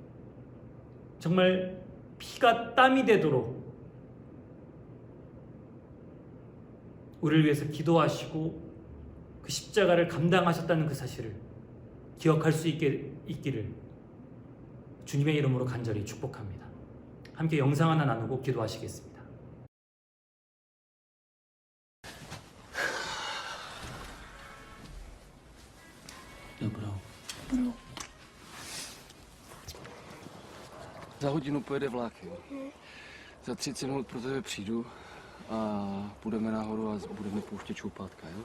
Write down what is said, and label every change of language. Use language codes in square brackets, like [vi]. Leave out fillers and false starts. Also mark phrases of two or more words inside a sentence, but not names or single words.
[ko] 정말 피가 땀이 되도록 우리를 위해서 기도하시고 그 십자가를 감당하셨다는 그 사실을 기억할 수 있기를 주님의 이름으로 간절히 축복합니다. 함께 영상 하나 나누고 기도하시겠습니다. [cs] Dobrou. Za hodinu pojede vlak, jo. Za 30 minut pro tebe přijdu a půjdeme nahoru a budeme pouštět čoupátka, jo.